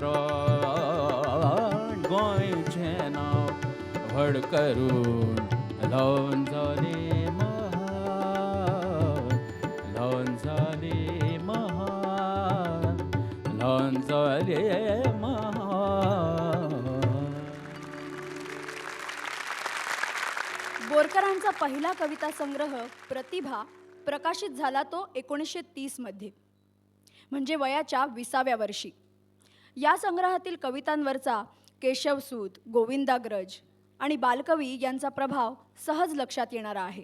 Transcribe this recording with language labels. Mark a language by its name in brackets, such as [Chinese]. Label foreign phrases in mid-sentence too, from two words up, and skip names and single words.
[Konkani] प्राण गोंयचे नाव व्हड करून लावन जाले महान लावन जाले महान लावन जाले महान. [Marathi] बोरकरांचा पहिला कविता संग्रह प्रतिभा प्रकाशित झाला तो 1930 मध्ये, म्हणजे वयाच्या 20व्या वर्षी. या संग्रहातील कवितांवरचा केशवसूत, गोविंदाग्रज आणि बालकवी यांचा प्रभाव सहज लक्षात येणारा आहे.